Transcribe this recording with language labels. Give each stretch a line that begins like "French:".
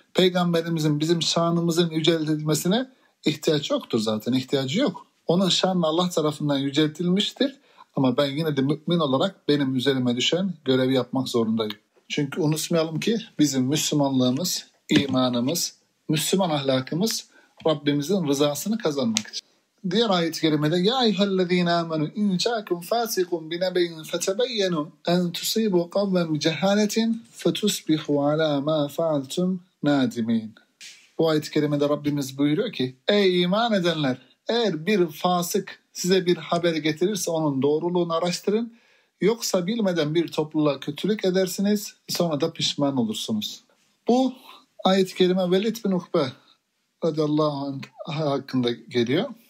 Turkish: Peygamberimizin bizim şanımızın yüceltilmesine ihtiyaç yoktur zaten, ihtiyacı yok. Onun şanı Allah tarafından yüceltilmiştir ama ben yine de mümin olarak benim üzerime düşen görevi yapmak zorundayım. Çünkü unutmayalım ki bizim Müslümanlığımız, imanımız, Müslüman ahlakımız Rabbimizin rızasını kazanmak için. Diğer ayet-i kerimede
Arabic: يَا اَيْهَا الَّذ۪ينَ آمَنُوا اِنْ جَاكُمْ فَاسِقٌ بِنَبَيْنُ فَتَبَيَّنُوا اَنْ تُصِيبُوا قَوْمًا بِجَهَالَةٍ فَتُصْبِحُوا عَلَى مَا فَعَلْتُمْ نَادِمِينَ.
Turkish: Bu ayet-i kerimede Rabbimiz buyuruyor ki, ey iman edenler, eğer bir fasık size bir haber getirirse onun doğruluğunu araştırın. Yoksa bilmeden bir topluluğa kötülük edersiniz, sonra da pişman olursunuz. Bu ayet-i kerime Velid bin Ukbe radıyallahu anh hakkında geliyor.